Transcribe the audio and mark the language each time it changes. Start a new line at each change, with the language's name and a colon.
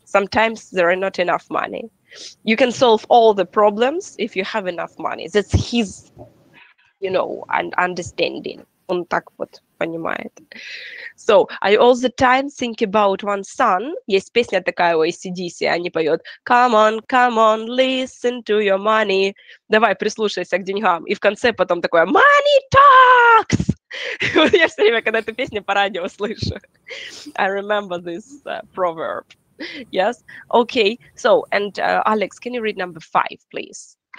English: Sometimes there are not enough money. You can solve all the problems if you have enough money. That's his, understanding.
Russian: Он так вот понимает.
English: So, I all the time think about one song.
Russian: Есть песня такая у AC/DC, они поют
English: come on, listen to your money.
Russian: Давай, прислушайся к деньгам. И в конце потом такое
English: money talks!
Russian: Вот я все время, когда эту песню по радио слышу.
English: I remember this proverb. Yes? Okay. So, and Alex, can you read number 5, please?